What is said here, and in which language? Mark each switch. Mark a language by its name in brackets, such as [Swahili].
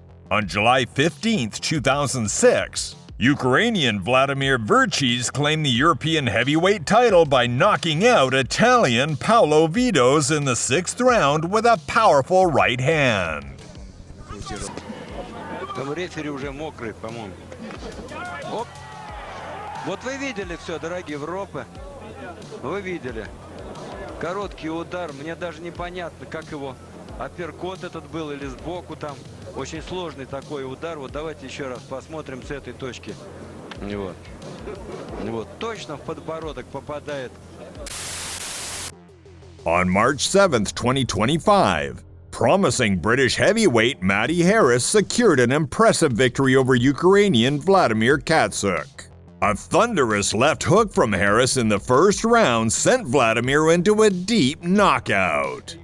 [English] On July 15, 2006, Ukrainian Vladimir Verchis claimed the European heavyweight title by knocking out Italian Paolo Vidos in the 6th round with a powerful right hand. [Russian] Там рефери уже мокрый, по-моему. Оп. Вот вы видели все, дорогие Европы. Вы видели. Короткий удар. Мне даже непонятно, как его апперкот этот был или сбоку там. Очень сложный такой удар. Вот давайте еще раз посмотрим с этой точки. Вот. Вот. Точно в подбородок попадает. [English] On March 7, 2025, promising British heavyweight Matty Harris secured an impressive victory over Ukrainian Vladimir Katsuk. A thunderous left hook from Harris in the 1st round sent Vladimir into a deep knockout.